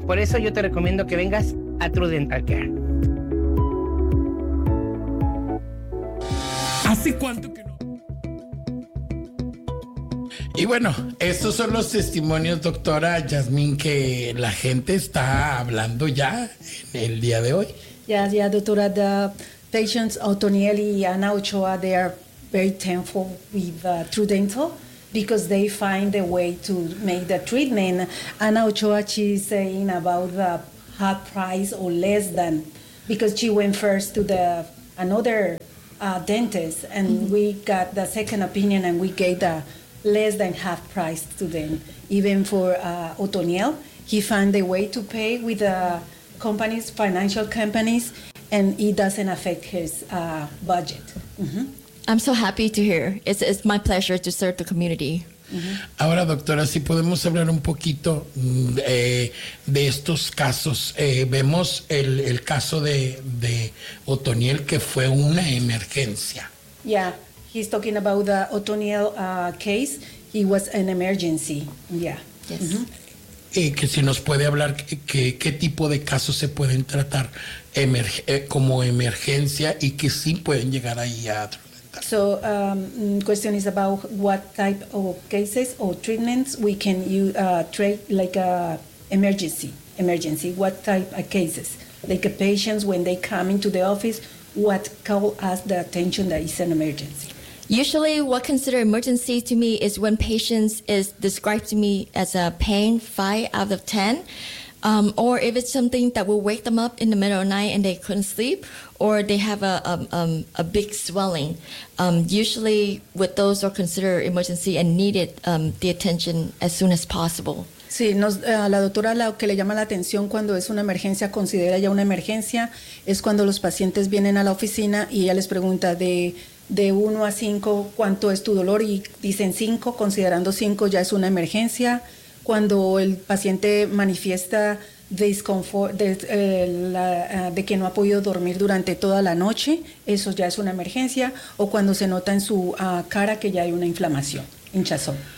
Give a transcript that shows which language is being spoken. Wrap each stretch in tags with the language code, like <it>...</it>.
<es>Por eso yo te recomiendo que vengas a True Dental Care. ¿Hace cuánto que no? Y bueno, estos son los testimonios, doctora Yasmín, que la gente está hablando ya en el día de hoy. Ya, doctora,</es> <en>the patients Otoniel y Ana Ochoa, they are very thankful with True Dental because they find a way to make the treatment. Ana Ochoa, she's saying about the half price or less than, because she went first to the another dentist and we got the second opinion and we gave the less than half price to them. Even for Otoniel, he found a way to pay with the companies, financial companies, and it doesn't affect his budget. I'm so happy to hear. It's my pleasure to serve the community.</en> <es>Ahora, doctora, si podemos hablar un poquito de estos casos. Vemos el caso de Otoniel, que fue una emergencia.</es> <en>Yeah, he's talking about the Otoniel case. He was an emergency. Yeah. Yes. Mm-hmm.</en> <es>Que si nos puede hablar qué tipo de casos se pueden tratar como emergencia y que sí pueden llegar ahí a...</es> <en>So question is about what type of cases or treatments we can treat like emergency, what type of cases, like patients when they come into the office, what call us the attention that is an emergency? Usually what consider emergency to me is when patients is described to me as a pain 5 out of 10. Or if it's something that will wake them up in the middle of the night and they couldn't sleep, or they have a big swelling, usually with those are considered emergency and needed the attention as soon as possible.</en> <es>Sí, la doctora lo que le llama la atención cuando es una emergencia, considera ya una emergencia, es cuando los pacientes vienen a la oficina y ella les pregunta de 1 a 5, ¿cuánto es tu dolor? Y dicen 5, considerando 5 ya es una emergencia. Cuando el paciente manifiesta de que no ha podido dormir durante toda la noche, eso ya es una emergencia, o cuando se nota en su cara que ya hay una inflamación, hinchazón.</es>